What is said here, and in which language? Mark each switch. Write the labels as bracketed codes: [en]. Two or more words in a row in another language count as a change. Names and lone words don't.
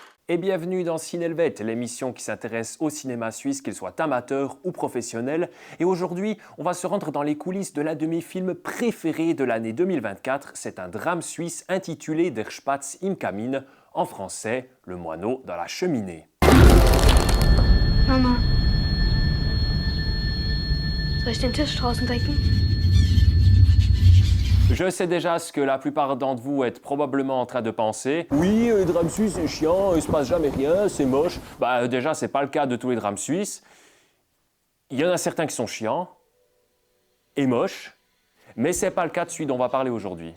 [fr] Et bienvenue dans Cinelvet, l'émission qui s'intéresse au cinéma suisse, qu'il soit amateur ou professionnel. Et aujourd'hui, on va se rendre dans les coulisses de l'un de mes films préférés de l'année 2024. C'est un drame suisse intitulé Der Spatz im Kamin, en français, Le moineau dans la cheminée. [de] Mama, soll ich den Tisch draußen decken? [fr] Je sais déjà ce que la plupart d'entre vous êtes probablement en train de penser. Oui, les drames suisses, c'est chiant, il se passe jamais rien, c'est moche. Bah déjà, c'est pas le cas de tous les drames suisses. Il y en a certains qui sont chiants et moches, mais c'est pas le cas de celui dont on va parler aujourd'hui.